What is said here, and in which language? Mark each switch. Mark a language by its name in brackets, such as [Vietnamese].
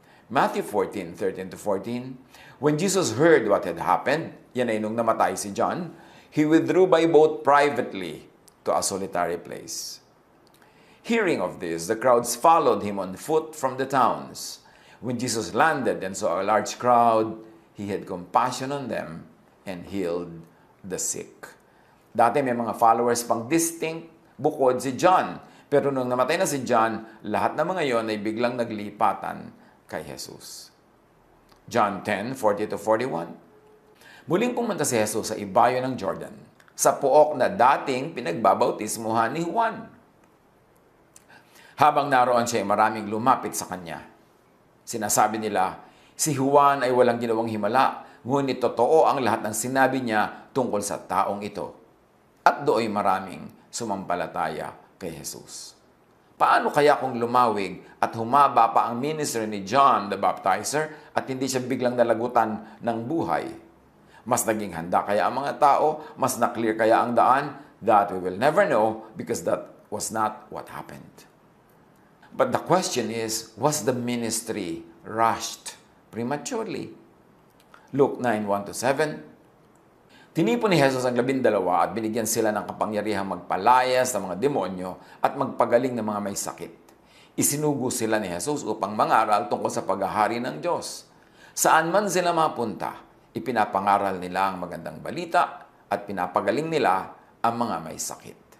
[English] Matthew 14:13-14, when Jesus heard what had happened, [Filipino] yan ay nung namatay si John, [English] he withdrew by boat privately to a solitary place. Hearing of this, the crowds followed him on foot from the towns. When Jesus landed and saw a large crowd, he had compassion on them and healed the sick. [Filipino] Dati may mga followers pang distinct bukod si John. Pero nung namatay na si John, lahat ng mga yon ay biglang naglipatan kay Jesus. John 10:40-41. Muling pumunta si Jesus sa ibayo ng Jordan, sa pook na dating pinagbabautismuhan ni Juan. Habang naroon siya, maraming lumapit sa kanya. Sinasabi nila, si Juan ay walang ginawang himala, ngunit totoo ang lahat ng sinabi niya tungkol sa taong ito. At dooy maraming sumampalataya kay Jesus. Paano kaya kung lumawig at humaba pa ang ministry ni John the Baptizer at hindi siya biglang nalagutan ng buhay? Mas naging handa kaya ang mga tao? Mas na-clear kaya ang daan? [English] That we will never know because that was not what happened. But the question is, was the ministry rushed prematurely? Luke 9:1-7. [Filipino] Tinipon ni Jesus ang 12 at binigyan sila ng kapangyarihang magpalayas ng mga demonyo at magpagaling ng mga may sakit. Isinugo sila ni Jesus upang mangaral tungkol sa paghahari ng Diyos. Saan man sila mapunta, ipinapangaral nila ang magandang balita at pinapagaling nila ang mga may sakit.